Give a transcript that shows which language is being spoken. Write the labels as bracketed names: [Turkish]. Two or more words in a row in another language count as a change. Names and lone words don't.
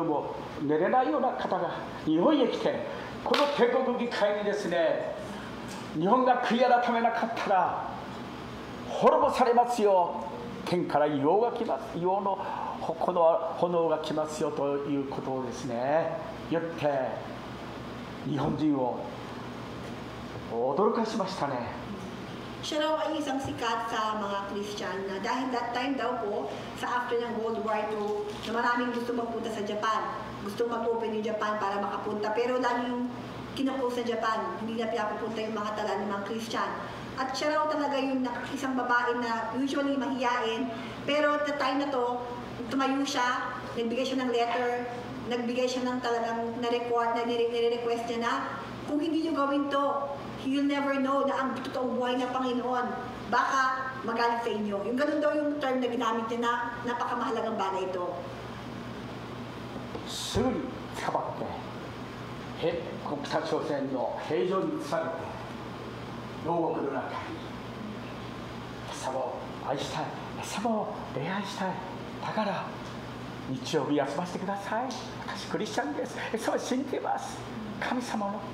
[Japanese] も寝れないような方が日本へ来てこの帝国議会にですね日本が悔い改めなかったら滅ぼされますよ天から硫黄が来ます硫黄のこの炎が来ますよということをですね言って日本人を驚かしましたね。 [Filipino] Siya raw ay isang sikat sa mga Christian na dahil [English] that time [Filipino] daw po sa after ng World War II na maraming gusto magpunta sa Japan. Gusto mag-open yung Japan para makapunta pero lagi yung kinukuha sa Japan. Hindi na pinapunta yung mga tala ng mga Christian. At siya raw talaga yung isang babae na usually mahiyain pero [English] at the time [Filipino] na to tumayo siya, nagbigay siya ng letter, nagbigay siya ng talagang nire-request niya na kung hindi nyo gawin to, [English] you'll never know [Filipino] na ang totoong buhay ng Panginoon. Baka magalit sa inyo. Yung ganun daw yung term na ginamit niya na napakamahalagang bagay ito. [Japanese] すぐに捕まって北朝鮮の平常に移されて牢獄の中にイエス様を愛したい、イエス様を礼拝したい、だから日曜日休ませてください、私クリスチャンです、イエス様を信じています、神様